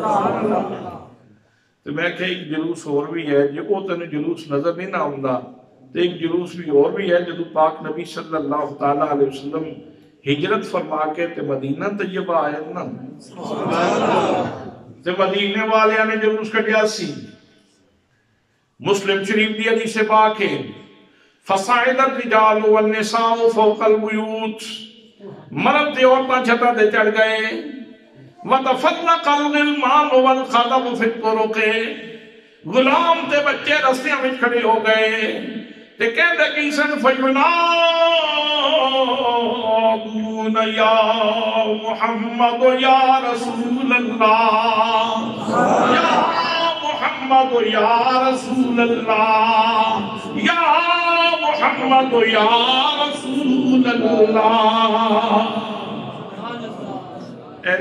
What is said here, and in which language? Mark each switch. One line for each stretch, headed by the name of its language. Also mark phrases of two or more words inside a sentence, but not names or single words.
Punjabi: تو میں کہ ایک جلوس اور بھی ہے جو او تینوں جلوس نظر نہیں نہ ہوندا تو ایک جلوس بھی اور بھی ہے جدو پاک نبی
Arabic: صلی اللہ تعالیٰ علیہ وسلم
Punjabi: ہجرت فرما کے تے مدینہ طیبہ آئے نا تے مدینے والے نے جلوس کٹیا سی مسلم شریف دی حدیث پاک ہے
Arabic: فصاعد الرجال والنساء فوق البیوت
Punjabi: مرد تے عورتاں چھتاں تے چڑھ گئے
Arabic: وَتَفَرَّقَ الْغِلْمَانُ وَالْخَلَقُ فِي الطُّرُقِ
Punjabi: غلام تے بچے رستیاں وچ کھڑے ہو گئے تے کہندے کہ سن
Arabic: فَيُنَادُونَ یا محمد یا رسول اللہ یا محمد یا رسول اللہ یا محمد یا رسول اللہ اہل